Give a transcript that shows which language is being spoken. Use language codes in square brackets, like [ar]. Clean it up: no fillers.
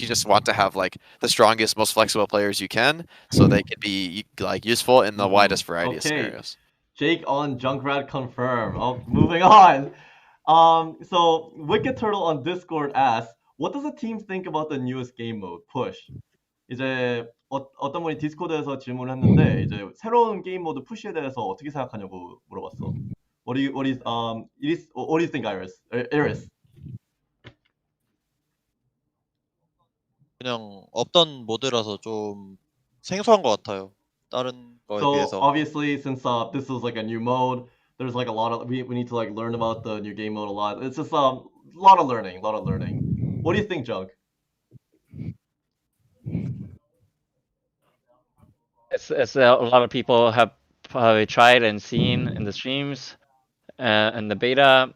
[en] You just want to have like the strongest, most flexible players you can, so they can be like useful in the widest variety of scenarios. Jake on Junkrat confirm. Oh, moving on. So Wicked Turtle on Discord asks, what does the team think about the newest game mode, Push? [ko] 이제 어떤 분이 디스코드에서 질문을 했는데 이제 새로운 게임 모드 푸시에 대해서 어떻게 생각하냐고 물어봤어. [en] What do you think, Iris? [ko] 그냥 없던 모드라서 좀 생소한 것 같아요. 다른 거에 비해서. [en] So obviously, since this is like a new mode, there's like a lot of we need to like learn about the new game mode a lot. It's just a lot of learning. What do you think, Junk? It's a lot of people have probably tried and seen in the streams and the beta.